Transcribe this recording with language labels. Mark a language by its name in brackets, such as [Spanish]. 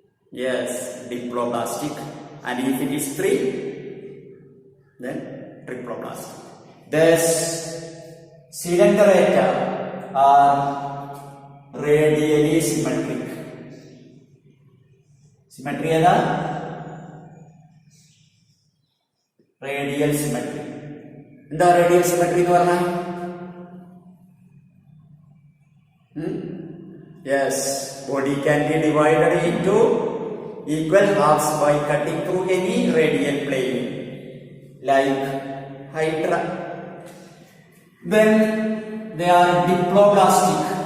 [English] Yes, diploblastic. And if it is 3, then triploblastic. Thus, Coelenterata are radially symmetric. [Malayalam] Symmetry ഏതാ? [English] Radial symmetry. [Malayalam] എന്താ [English] radial symmetry [Malayalam] എന്ന് പറഞ്ഞാൽ? [English] Yes, body can be divided into equal halves by cutting through any radial plane, like hydra. Then they are diploblastic.